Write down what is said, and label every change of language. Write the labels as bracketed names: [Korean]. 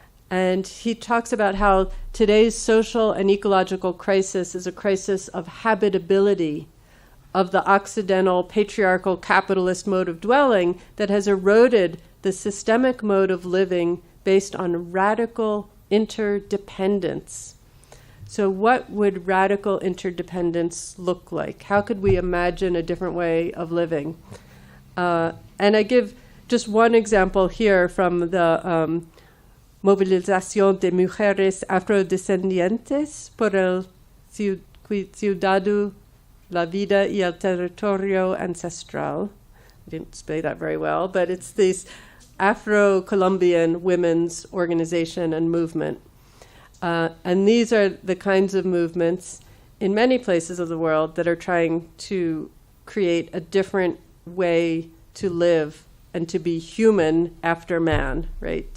[English] And he talks about how today's social and ecological crisis is a crisis of habitability of the Occidental patriarchal capitalist mode of dwelling that has eroded the systemic mode of living based on radical interdependence. So what would radical interdependence look like? How could we imagine a different way of living? And I give just one example here from the [Spanish] movilización de mujeres afrodescendientes por el cuidado, la vida y el territorio ancestral. [English] I didn't say that very well, but it's this Afro-Colombian women's organization and movement. And these are the kinds of movements in many places of the world that are trying to create a different way to live and to be human after man, right?